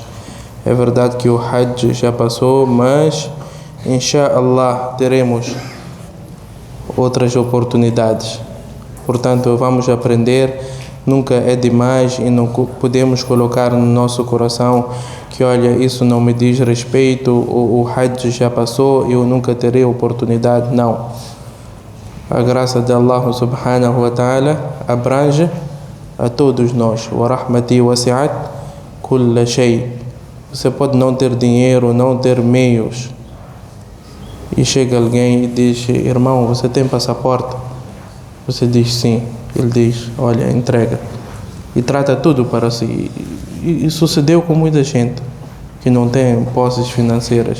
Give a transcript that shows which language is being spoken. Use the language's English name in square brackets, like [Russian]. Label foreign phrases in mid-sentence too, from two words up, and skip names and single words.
[Portuguese] É verdade que o Hajj já passou, mas inshallah teremos outras oportunidades. Portanto, vamos aprender. Nunca é demais e não podemos colocar no nosso coração que, olha, isso não me diz respeito, o Hajj já passou e eu nunca terei oportunidade. Não. A graça de [Arabic] الله سبحانه وتعالى [Portuguese] abrange a todos nós. [Arabic] ورحمتي وسعت كل شيء. [Portuguese] Você pode não ter dinheiro, não ter meios, e chega alguém e diz: irmão, você tem passaporte? Você diz sim. Ele diz: olha, entrega. E trata tudo para si. E sucedeu com muita gente que não tem posses financeiras.